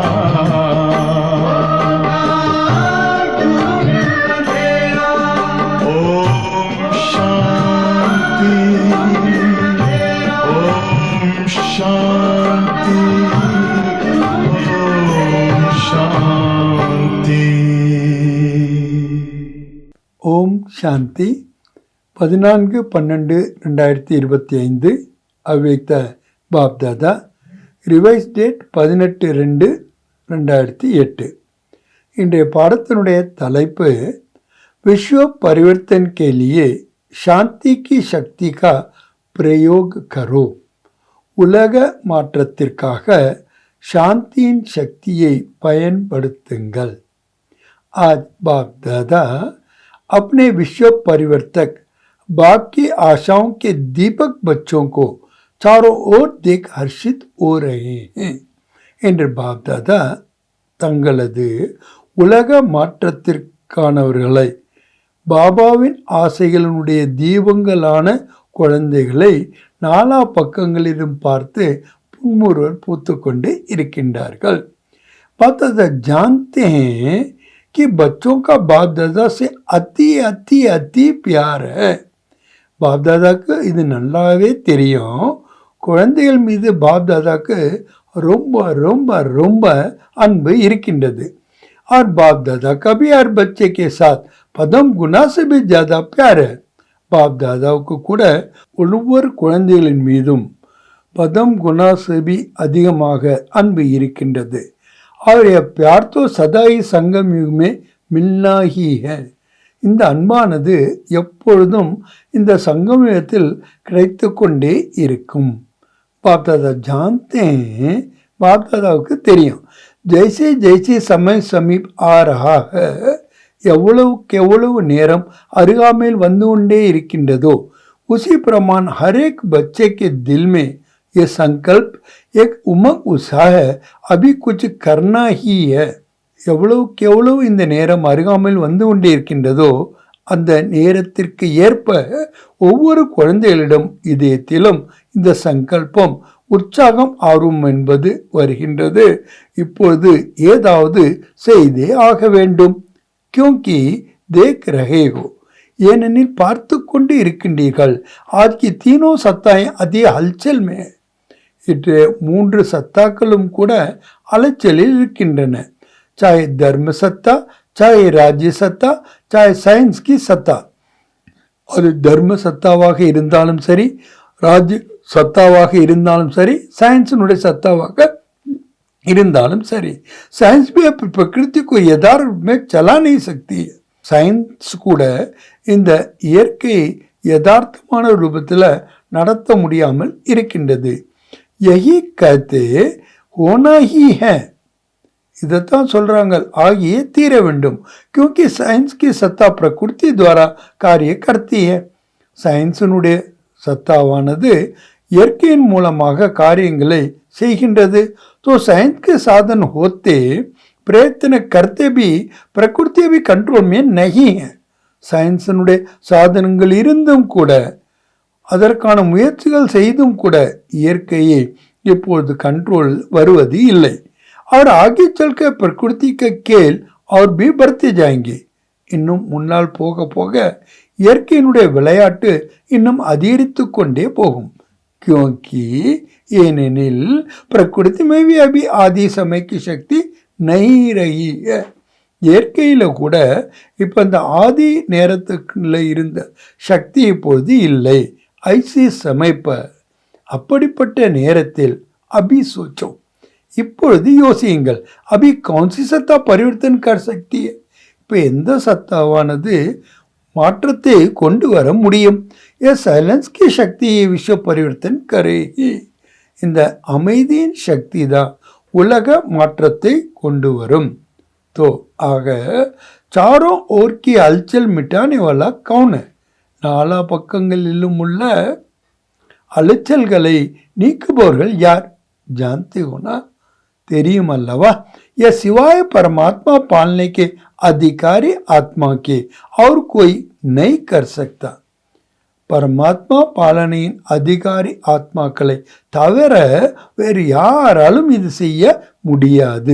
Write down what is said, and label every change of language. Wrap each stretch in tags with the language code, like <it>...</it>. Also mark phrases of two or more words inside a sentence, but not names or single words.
<hi>ओम शांति, ओम शांति, ओम शांति।</hi> <ta>ஓம் சாந்தி. 14/12/2025 அவ்யக்த பாப்தாதா.</ta> <en>revise date 18/2/2008.</en> <ta>இன்றைய பாடத்தினுடைய தலைப்பு</ta> <hi>विश्व परिवर्तन के लिए शांति की शक्ति का प्रयोग करो.</hi> <ta>உலக மாற்றத்திற்காக சாந்தியின் சக்தியை பயன்படுத்துங்கள்.</ta> <hi>आज बाप दादा अपने विश्व परिवर्तक बाप की आशाओं के दीपक बच्चों को चारों ओर देख हर्षित हो रहे हैं</hi> <ta>என்று பாப் தாதா தங்களது உலக மாற்றத்திற்கானவர்களை, பாபாவின் ஆசைகளினுடைய தீபங்களான குழந்தைகளை நாலா பக்கங்களிலும் பார்த்து புன்முறுவல் பூத்துக்கொண்டு இருக்கின்றார்கள்.</ta> <hi>बाप दादा जानते हैं कि बच्चों का बाप दादा से अति अति अति प्यार है.</hi> <ta>பாப் தாதாக்கு இது நல்லாவே தெரியும். குழந்தைகள் மீது பாப் தாதாக்கு ரொம்ப ரொம்ப ரொம்ப அன்பு இருக்கின்றது.</ta> <hi>और बाप दादा का भी हर बच्चे के साथ पदम गुना से भी ज्यादा प्यार है.</hi> <ta>பாப் தாதாவுக்கு கூட ஒவ்வொரு குழந்தைகளின் மீதும்</ta> <hi>पदम गुना से भी</hi> <ta>அதிகமாக அன்பு இருக்கின்றது.</ta> <hi>और यह प्यार तो सदा ही संगम युग में मिलना ही है.</hi> <ta>இந்த அன்பானது எப்பொழுதும் இந்த சங்கமயுகத்தில் கிடைத்து கொண்டே இருக்கும்.</ta> <hi>பாப் தாதா जानते हैं,</hi> <ta>பாப் தாதாவுக்கு தெரியும்.</ta> <hi>जैसे जैसे समय समीप आ रहा है,</hi> <ta>எவ்வளவுக்கு எவ்வளவு நேரம் அருகாமையில் வந்து கொண்டே இருக்கின்றதோ</ta> <hi>उसी प्रमाण हर एक बच्चे के दिल में ये संकल्प एक उमंग उत्साह है, अभी कुछ करना ही है</hi> <ta>எவ்வளவுக்கு எவ்வளவு இந்த நேரம் அருகாமையில் வந்து கொண்டே இருக்கின்றதோ அந்த நேரத்திற்கு ஏற்ப ஒவ்வொரு குழந்தைகளிடம் இதயத்திலும் இந்த சங்கல்பம் உற்சாகம் ஆர்வம் என்பது வருகின்றது. இப்பொழுது ஏதாவது செய்தே ஆக வேண்டும்.</ta> <hi>क्योंकि देख रहे हो,</hi> <ta>ஏனெனில் பார்த்து கொண்டு இருக்கின்றீர்கள்.</ta> <hi>आज की तीनों सत्ताएं अधिक हलचल में है.</hi> <ta>இன்று 3 சத்தாக்களும் கூட அலைச்சலில் இருக்கின்றன.</ta> <hi>चाहे धर्म सत्ता, चाहे राज्य सत्ता, चाहे साइंस की सत्ता.</hi> <ta>அது தர்ம சத்தாவாக இருந்தாலும் சரி, ராஜ்ய சத்தாவாக இருந்தாலும் சரி, சயின்ஸினுடைய சத்தாவாக இருந்தாலும் சரி.</ta> <hi>साइंस भी अपनी प्रकृति को यथार्थ में चला नहीं सकती है.</hi> <ta>சயின்ஸ் கூட இந்த இயற்கையை யதார்த்தமான ரூபத்தில் நடத்த முடியாமல் இருக்கின்றது.</ta> <hi>यही कहते होना ही है,</hi> <ta>இதைத்தான் சொல்றாங்க, ஆகியே தீர வேண்டும்.</ta> <hi>क्योंकि साइंस की सत्ता प्रकृति द्वारा कार्य करती है.</hi> <ta>சயின்ஸினுடைய சத்தாவானது இயற்கையின் மூலமாக காரியங்களை செய்கின்றது.</ta> <hi>तो साइंस के साधन होते प्रयत्न करते भी प्रकृति भी कंट्रोल में नहीं है.</hi> <ta>சயின்ஸினுடைய சாதனங்கள் இருந்தும் கூட, அதற்கான முயற்சிகள் செய்தும் கூட இயற்கையை இப்பொழுது கண்ட்ரோல் வருவது இல்லை.</ta> <hi>और आगे चलकर प्रकृति के खेल और भी बढ़ते जाएंगे.</hi> <ta>இன்னும் முன்னால் போக போக இயற்கையினுடைய விளையாட்டு இன்னும் அதிகரித்து கொண்டே போகும்.</ta> <hi>क्योंकि ஏனெனில் प्रकृति में भी अभी आदि समय की शक्ति नहीं रही है.</hi> <ta>இயற்கையில கூட இப்ப இந்த ஆதி நேரத்துக்குள்ள இருந்த சக்தி இப்பொழுது இல்லை.</ta> <hi>ऐसे समय पर,</hi> <ta>அப்படிப்பட்ட நேரத்தில்</ta> <hi>अभी सोचो,</hi> <ta>இப்பொழுது யோசியுங்கள்.</ta> <hi>अभी कौन सी सत्ता परिवर्तन कर सकती,</hi> <ta>இப்போ எந்த சத்தாவானது மாற்றத்தை கொண்டு வர முடியும்?</ta> <hi>ये साइलेंस की शक्ति विश्व परिवर्तन करेगी.</hi> <ta>இந்த அமைதியின் சக்தி தான் உலக மாற்றத்தை கொண்டு வரும்.</ta> <hi>तो ஆக चारों ओर की हलचल मिटाने वाला कौन है?</hi> <ta>நாலா பக்கங்களிலும் உள்ள அலைச்சல்களை நீக்குபவர்கள் யார்?</ta> <hi>जानते हो ना,</hi> <ta>தெரியும் அல்லவா?</ta> <hi>यह सिवाय परमात्मा पालने के अधिकारी आत्मा के और कोई नहीं कर सकता.</hi> <ta>பரமாத்மா பாலனையின் அதிகாரி ஆத்மாக்களை தவிர வேறு யாராலும் இது செய்ய முடியாது.</ta>